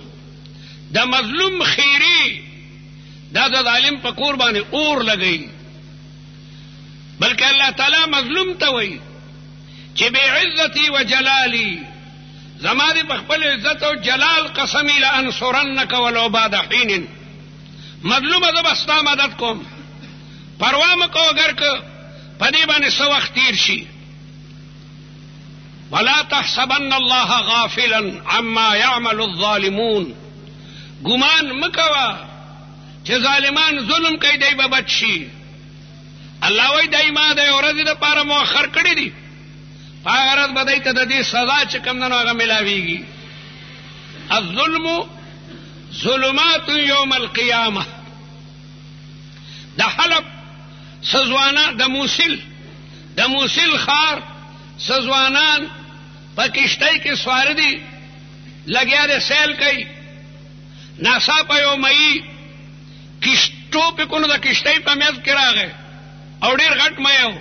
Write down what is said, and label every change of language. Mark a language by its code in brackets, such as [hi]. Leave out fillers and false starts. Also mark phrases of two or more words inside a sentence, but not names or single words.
[ps] د مظلوم خیری دا د ظالم په کور باندې اور لګوي، بلکې الله تعالی مظلوم ته وایي چې [ar] بعزتي وجلالي، [ps] زما دې په خپل عزت او جلال قسمی [ar] لانصرنک ولو بعد حین. [ps] مظلومه زه به ستا مدد کوم، پروا مه کوه اگر که په دې باندې څه وخت تیر شي. [ar] ولا تحسبن الله غافلا عما يعمل الظالمون. [ps] ګمان مکوه چې ظالمان ظلم کوي دی به بچ شي. الله وایي دی ما د یو ورځې دپاره مؤخر کړي دي، په هغه ورځ به دی ته د دې سزا چې کوم ده نو هغه میلاویږي. [ar] الظلم ظلمات یوم القیامه. [ps] د حلب سزوانان د موسل ښار سزوانان په کشتۍ کې سواره دي، لګیا دی سیل کوي. ناڅاپه یو مئی ټوپ یې کړو، د کشتۍ په منځ کې راغی او ډېر غټ مئی و.